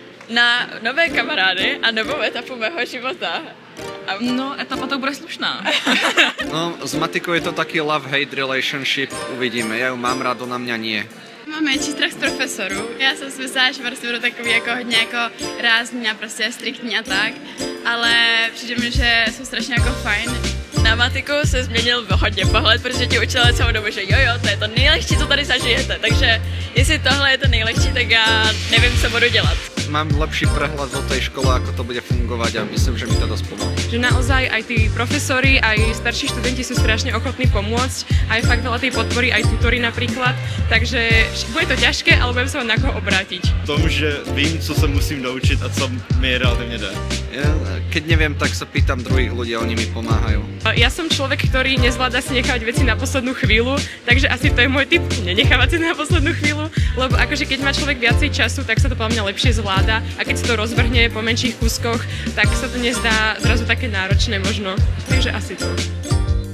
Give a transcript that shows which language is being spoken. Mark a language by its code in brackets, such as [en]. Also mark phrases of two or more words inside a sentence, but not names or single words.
[cs] na nové kamarády a novou etapu mého života. No, etapa to bude slušná. [sk] No, s Matikou je to taký [en] love-hate relationship, [sk] uvidíme. Já ju mám rád, ona mňa nie. [cs] Mám menší strach z profesorů. Já jsem si myslela, že prostě budu takový jako hodně jako rázný a prostě striktní a tak, ale přijde mi, že jsou strašně jako fajn. Na Matiku se změnil hodně pohled, protože ti učila celou dobu, že jo, to je to nejlehčí, co tady zažijete, takže jestli tohle je to nejlehčí, tak já nevím, co budu dělat. [sk] Mám lepší prehľad o tej škole, ako to bude fungovať a myslím, že mi to dosť pomôže. Že naozaj aj tí profesori, aj starší študenti sú strašne ochotní pomôcť, aj fakt veľa tej podpory, aj tutory napríklad, takže bude to ťažké, ale budem sa na koho obrátiť. [cs] V tom, že vím, co se musím naučit a co mi relativně jde. [sk] Keď neviem, tak sa pýtam druhých ľudí a oni mi pomáhajú. Ja som človek, ktorý nezvláda si nechávať veci na poslednú chvíľu, takže asi to je môj tip, nenechávať si na poslednú chvíľu, lebo akože keď má človek viacej času, tak sa to podľa mňa lepšie zvláda a keď sa to rozvrhne po menších kúskoch, tak sa to nezdá zrazu také náročné možno, takže asi to.